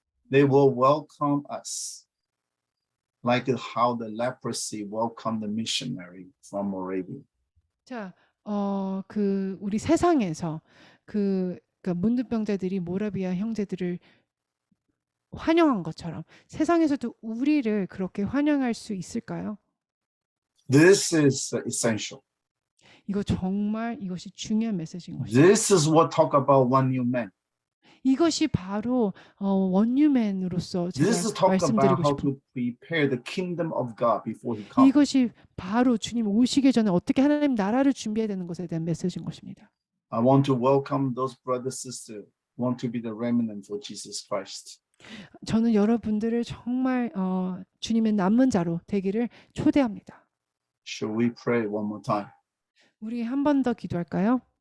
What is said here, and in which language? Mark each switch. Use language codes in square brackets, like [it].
[en] They will welcome us like how the leprosy welcomed the missionary from Moravia. [ko] 자, 그 우리 세상에서 그러니까 문둥병자들이 모라비아 형제들을 환영한 것처럼 세상에서도 우리를 그렇게 환영할 수 있을까요? [en] This is essential. [ko] 이것이 중요한 메시지인 것입니다. [en] This is what talk about one new man. [ko] 이것이 바로 원유맨으로서 제가 [en] This is talk about [ko] 말씀드리고 [en] how [ko] 싶은 [en] to prepare the kingdom of God before he comes. [ko] 이것이 바로 주님 오시기 전에 어떻게 하나님 나라를 준비해야 되는 것에 대한 메시지인 것입니다. [en] I want to welcome those brothers sisters who want to be the remnant for Jesus Christ. [ko] 저는 여러분들을 정말 주님의 남은 자로 되기를 초대합니다. [en] Shall we pray one more time? [ko] 우리 한 번 더 기도할까요?